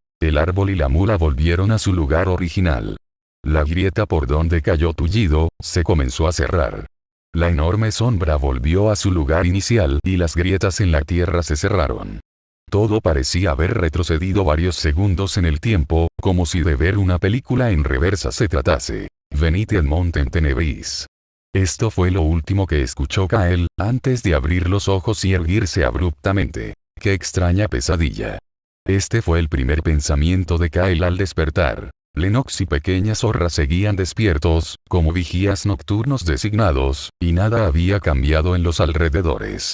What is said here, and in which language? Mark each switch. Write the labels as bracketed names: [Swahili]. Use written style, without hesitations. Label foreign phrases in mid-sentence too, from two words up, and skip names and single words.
[Spanish] El árbol y la mula volvieron a su lugar original. La grieta por donde cayó Tullido, se comenzó a cerrar. La enorme sombra volvió a su lugar inicial y las grietas en la tierra se cerraron. Todo parecía haber retrocedido varios segundos en el tiempo, como si de ver una película en reversa se tratase. [Latin] Venite ad Montem Tenebris. [Spanish] Esto fue lo último que escuchó Kyle, antes de abrir los ojos y erguirse abruptamente. ¡Qué extraña pesadilla! Este fue el primer pensamiento de Kyle al despertar. Lennox y Pequeña Zorra seguían despiertos, como vigías nocturnos designados, y nada había cambiado en los alrededores.